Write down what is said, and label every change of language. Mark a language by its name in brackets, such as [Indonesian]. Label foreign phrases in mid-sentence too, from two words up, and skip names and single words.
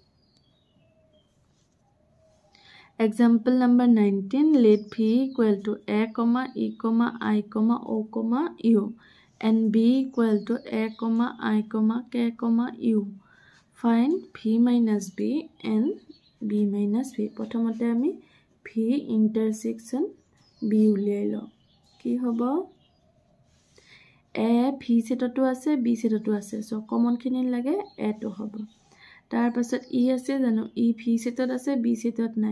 [English] example number 19 let v equal to a, e, I, o, u and b equal to a, I, k, u find v minus b and b minus v [Assamese] প্ৰথমতে আমি [English] v intersection b [Assamese] উলিয়াই লও কি হ'ব a v সেটটো আছে b সেটটো আছে সো কমন খিনি লাগে a টো হ'ব তাৰ পাছত ই আছে জানো ই v সেটত আছে b সেটত নাই